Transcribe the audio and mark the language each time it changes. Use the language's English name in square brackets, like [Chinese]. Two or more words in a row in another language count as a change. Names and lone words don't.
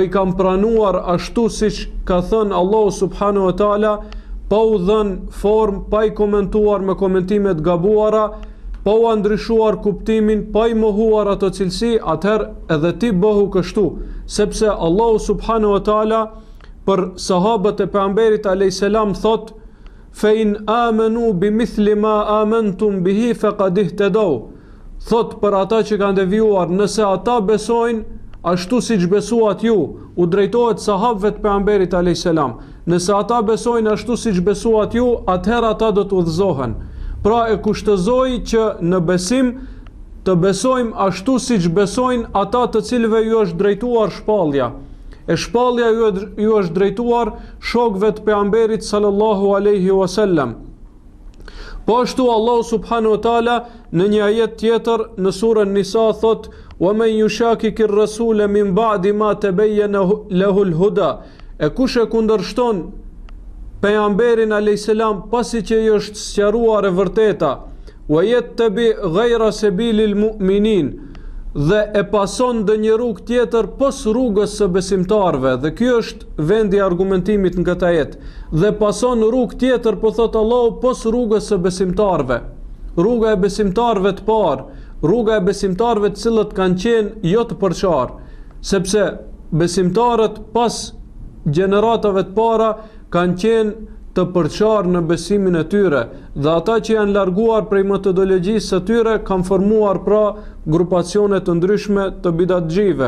[Albanian] i kanë pranuar ashtu siç ka thënë Allahu [Arabic] سبحانه وتعالى, [Albanian] pa u dhënë formë, pa i komentuar me komentime të gabuara, pa u ndryshuar kuptimin, pa i mohuar ato cilësi, atëherë edhe ti bëhu kështu, sepse Allahu [Arabic] سبحانه وتعالى [Albanian] për sahabët e pejgamberit [Arabic] عليه السلام [Albanian] thot: [Arabic] "فإن آمنوا بمثل ما آمنتم به فقد اهتدوا." [Albanian] Thot për ata që kanë devijuar, nëse ata besojnë ashtu siç besuat ju, u drejtohet sahabëve të pejgamberit [Arabic] عليه السلام. [Albanian] Nëse ata besojnë ashtu siç besuat ju, atëherë ata do të udhëzohen. Pra e kushtozoi që në besim të besojmë ashtu siç besojnë ata të cilëve ju është drejtuar shpallja. E shpallja ju është drejtuar shokëve të pejgamberit [Arabic] صلى الله عليه وسلم. [Albanian] Po ashtu Allah [Arabic] سبحانه وتعالى [Albanian] në një ajet tjetër në surën Nisa thot: [Arabic] "ومن يشاقق الرسول من بعد ما تبين له الهدى." [Albanian] E kush e kundërshton pejgamberin [Arabic] عليه السلام [Albanian] pasi që i është sqaruar e vërteta, [Arabic] "ويتبع غير سبيل المؤمنين", [Albanian] dhe e pason ndë një rrugë tjetër pos rrugës së besimtarve, dhe ky është vendi i argumentimit në këtë jetë, dhe pason rrugë tjetër, po thot Allahu, pos rrugës së besimtarve, rruga e besimtarve të parë, rruga e besimtarve të cilët kanë qenë jo të përçar, sepse besimtarët pas gjeneratave të para kanë qenë të përçar në besimin e tyre, dhe ata që janë larguar prej metodologjisë së tyre kanë formuar pra grupacione të ndryshme të bidatxhive.